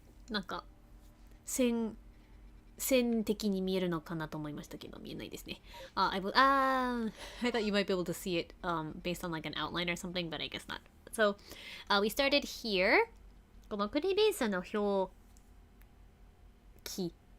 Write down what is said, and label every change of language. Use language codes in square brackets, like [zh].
[ja] なんか、線的に見えるのかなと思いましたけど、見えないですね。 [en] I thought you might be able to see it based on like an outline or something, but I guess not. So, we started here. [ja] このクレベースの表記。